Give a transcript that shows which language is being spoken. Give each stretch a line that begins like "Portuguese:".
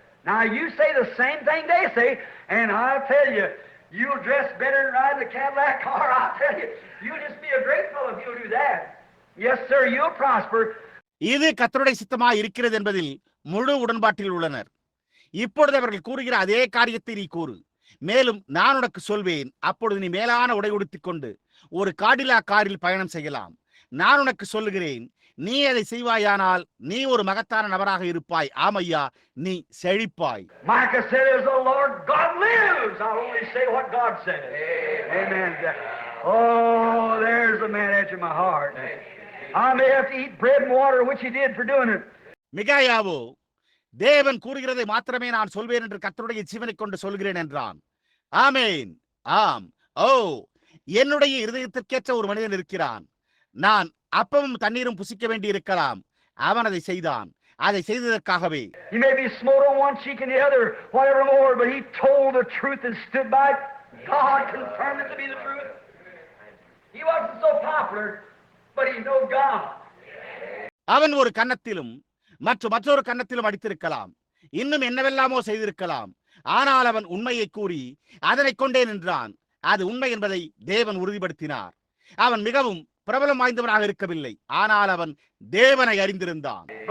English: Now you say the same thing they say, and I'll tell you, you'll dress better than riding a Cadillac car. I'll tell you, you'll just be a great fellow if you'll do that. Yes, sir, you'll prosper.
Tamil: இது கர்த்தருடைய சித்தமாய் இருக்கிறது என்பதில் முழு உடன்பாட்டில் உள்ளனர். இப்பொழுது அவர்கள் கூறுகிற அதே காரியத்தை நீ கூறு. மேலும் நான் உனக்கு சொல்வேன், அப்பொழுது நீ மேலான உடை உடுத்திக் கொண்டு ஒரு காடிலா காரில் பயணம் செய்யலாம். நான் உனக்கு சொல்லுகிறேன், நீ அதை செய்வாயானால் நீ ஒரு மகத்தான நபராக இருப்பாய். ஆமையா, நீ செழிப்பாய்.
English: Micah said, as the Lord God lives, I'll only say what God says. Amen. Oh, there's a man after my heart. I may have to eat bread and water, which he did for doing it.
Tamil: மிகாயாவோ, தேவன் கூறுகிறதை மாத்திரமே நான் சொல்வேன் என்று கர்த்தருடைய ஜீவனை கொண்டு சொல்கிறேன் என்றான். ஆமேன். ஆம். ஓ, என்னுடைய இருதயத்திற்கேற்ற ஒரு மனிதன் இருக்கிறான். நான் அப்பமும் தண்ணீரும் புசிக்க வேண்டி இருக்கலாம். அவன் அதை செய்தான். அதை செய்ததற்காகவே.
English: He may be smote on one cheek and the other, whatever more, but he told the truth and stood by it. God confirmed it to be the truth. He wasn't so popular, but he knew God.
Tamil: அவன் ஒரு கன்னத்திலும் மற்றொரு கன்னத்திலும் அடித்திருக்கலாம். இன்னும் என்னவெல்லாமோ செய்திருக்கலாம். ஆனால் அவன் உண்மையை கூறி அதனை கொண்டே நின்றான். அது உண்மை என்பதை தேவன் உறுதிப்படுத்தினார். அவன் மிகவும் பிரபலம் வாய்ந்தவனாக இருக்கவில்லை, ஆனால் அவன் தேவனை அறிந்திருந்தான்.